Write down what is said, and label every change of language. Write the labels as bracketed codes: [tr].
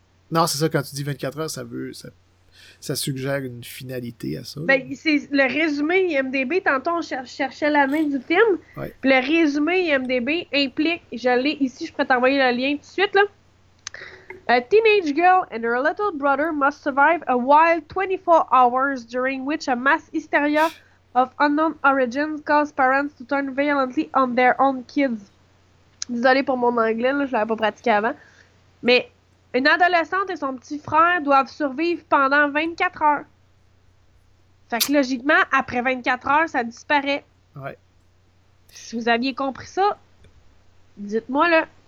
[fr] Non, c'est ça, quand tu dis 24 heures, ça suggère une finalité à ça. Ben, c'est le résumé IMDb, tantôt on cherchait la main du film, ouais. Le résumé IMDb implique, je pourrais t'envoyer le lien tout de suite, là. [en] A teenage girl and her little brother must survive a wild 24 hours during which a mass hysteria of unknown origins caused parents to turn violently on their own kids. [fr] Désolée pour mon anglais, là, je l'avais pas pratiqué avant. Mais... Une adolescente et son petit frère doivent survivre pendant 24 heures. Fait que logiquement, après 24 heures, ça disparaît. Ouais. Si vous aviez compris ça, dites-moi là.